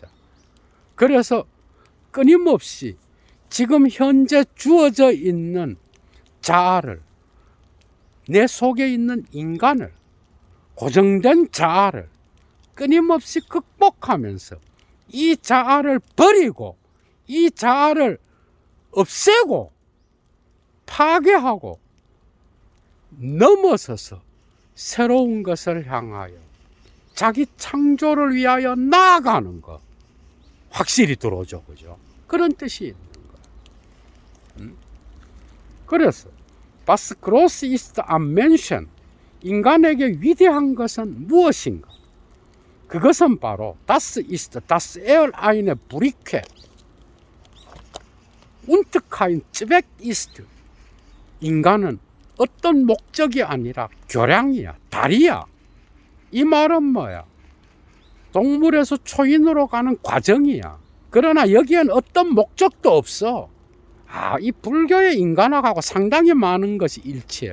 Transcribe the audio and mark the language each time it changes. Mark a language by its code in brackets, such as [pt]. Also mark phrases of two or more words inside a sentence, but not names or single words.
[ko] 그래서 끊임없이 지금 현재 주어져 있는 자아를, 내 속에 있는 인간을, 고정된 자아를 끊임없이 극복하면서 이 자아를 버리고 이 자아를 없애고 파괴하고 넘어서서 새로운 것을 향하여 자기 창조를 위하여 나아가는 것. 확실히 들어오죠. 그죠? 그런 뜻이 있는 거예요. [de] 그래서 Was groß ist am Menschen, [ko] 인간에게 위대한 것은 무엇인가? 그것은 바로 [de] Das ist, dass er eine Brücke und kein Zweck ist. [ko] 인간은 어떤 목적이 아니라 교량이야, 다리야. 이 말은 뭐야? 동물에서 초인으로 가는 과정이야. 그러나 여기엔 어떤 목적도 없어. 이 불교의 인간학하고 상당히 많은 것이 일치해.